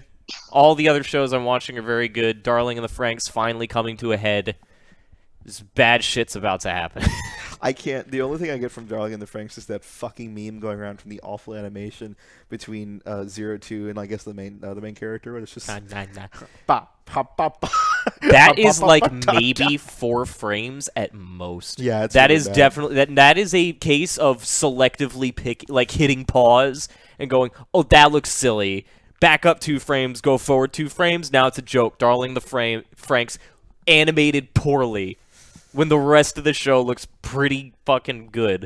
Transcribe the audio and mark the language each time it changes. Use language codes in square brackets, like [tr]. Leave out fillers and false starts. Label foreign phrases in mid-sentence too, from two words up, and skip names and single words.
[en] All the other shows I'm watching are very good. Darling in the Franxx finally coming to a head. This bad shit's about to happen. I can't. The only thing I get from Darling in the Franxx is that fucking meme going around from the awful animation between 02 and I guess the main character. Where it's just ba, pa, pa, pa. That is like maybe 4 frames at most. Yeah, it's that really is bad. definitely that is a case of selectively hitting pause and going, oh, that looks silly. Back up 2 frames, go forward 2 frames. Now it's a joke. Darling the Franxx animated poorly when the rest of the show looks pretty fucking good.